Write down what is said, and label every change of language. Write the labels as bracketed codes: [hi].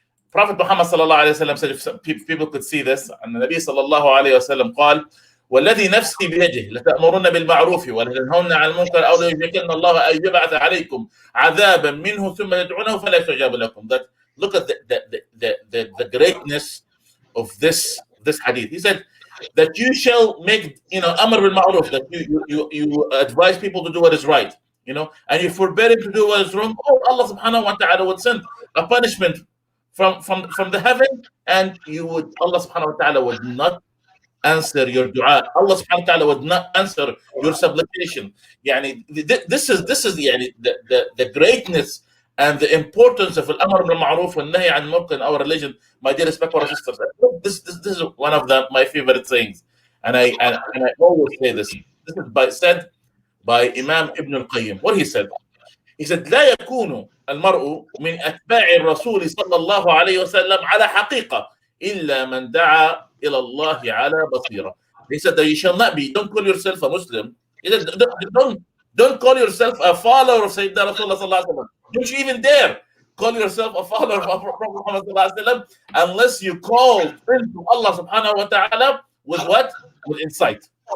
[en] Prophet Muhammad sallallahu alaihi wasallam [ar] said, if people could see this, and the Nabi sallallahu alaihi wasallam قال والذي نفسي بيده لتأمرن بالمعروف ولتنهون عن المنكر أو ليشركن الله أن يبعث عليكم عذابا منه ثم يدعونه فلا يستجاب لكم. [en] That look at the greatness of this hadith. He said that you shall make amr bil ma'ruf, that you advise people to do what is right, and you forbid them to do what is wrong. Oh, Allah subhanahu wa ta'ala would send a punishment from the heaven, and Allah subhanahu wa ta'ala would not answer your dua. Allah subhanahu wa ta'ala would not answer your supplication. This is the greatness and the importance of al-amr bil ma'ruf wal nahy an munkar in our religion. My dear respected sisters, this is one of my favorite sayings, and I always say this. This is said by Imam Ibn al-Qayyim. What he said? He said, [ar] لا يكون المرء من أتباع الرسول صلى الله عليه وسلم على حقيقة إلا من دعا إلى الله على بصيرة. [en] He said that you shall not be, don't call yourself a Muslim. He said, don't call yourself a follower of Sayyidina Rasulullah sallallahu alaihi wasallam. Don't you even dare call yourself a follower of Prophet Muhammad sallallahu alaihi wasallam unless you call into Allah subhanahu wa ta'ala with what? With insight.